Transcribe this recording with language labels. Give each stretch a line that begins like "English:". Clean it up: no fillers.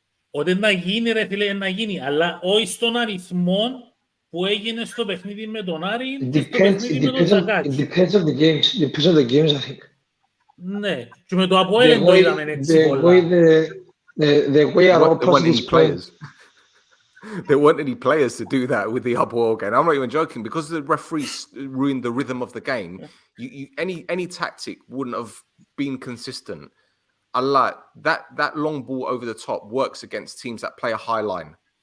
Greek: Ότι να γίνει, ρε φίλε, να γίνει, αλλά όχι στον αριθμό που έγινε στο παιχνίδι με τον Άρη και στο παιχνίδι με τον Ζαγκάτζη.
English: It depends on the games, I think.
Greek: Ναι, και με το Αποέλ το είδαμε έτσι πολλά.
English: The way our opposite is playing. There weren't any players to do that with the Apoel game. I'm not even joking, because the referees ruined the rhythm of the game. Any tactic wouldn't have been consistent. Allah, that long ball over the top works against teams that play a high line.